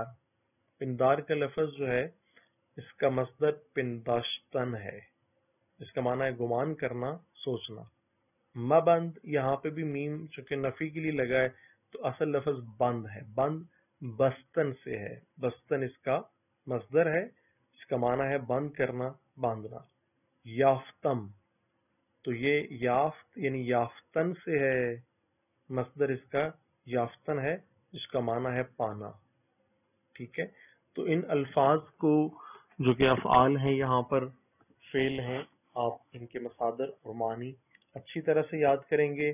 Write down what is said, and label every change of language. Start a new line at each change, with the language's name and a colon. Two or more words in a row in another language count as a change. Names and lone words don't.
Urdu: پندار کا لفظ جو ہے اس کا مصدر پنداشتن ہے، اس کا معنی ہے گمان کرنا، سوچنا۔ مبند، یہاں پہ بھی میم چونکہ نفی کے لیے لگا ہے تو اصل لفظ بند ہے، بند بستن سے ہے، بستن اس کا مصدر ہے، اس کا معنی ہے بند کرنا، باندھنا۔ یافتم، تو یہ یافت یعنی یافتن سے ہے، مصدر اس کا یافتن ہے جس کا معنی ہے پانا. ٹھیک ہے، تو ان الفاظ کو جو کہ افعال ہیں یہاں پر فعل ہیں، آپ ان کے مصادر اور معنی اچھی طرح سے یاد کریں گے.